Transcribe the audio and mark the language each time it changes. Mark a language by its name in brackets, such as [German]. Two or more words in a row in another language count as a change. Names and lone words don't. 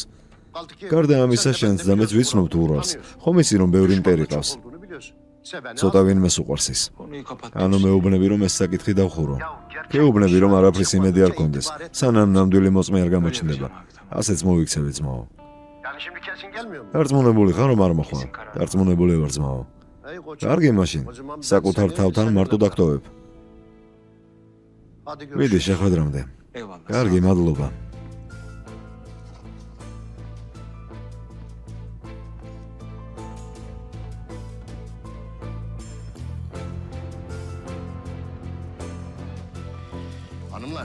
[Georgian] გარდა ამისა, შენც და მეც ვიცნობთ ურალს. ხომ იცი, რომ ბევრი მტერი ყავს? ცოტა ვინმეს უყვარს ის. ანუ მეუბნები, რომ ეს საკითხი დავხურო. გეუბნები, რომ არაფრის იმედი არ გქონდეს, სანამ ნამდვილი მოწმე არ გამოჩნდება. ასეც მოვიქცევი ძმაო. [Turkish] Yani şimdi kesin gelmiyor mu? [Georgian] დარწმუნებული ხარ რომ არ მოხვალ? დარწმუნებული ვარ ძმაო. [Turkish] Ey koçum. [Georgian] კარგი მაშინ. საკუთარ თავთან მარტო დაგტოვებ. [Turkish] Hadi [Georgian] მიდი [Turkish] görüşürüz. [Georgian] შეხვედრამდე. [Turkish] Eyvallah. [Georgian] კარგი, მადლობა. [Turkish] Hanımlar.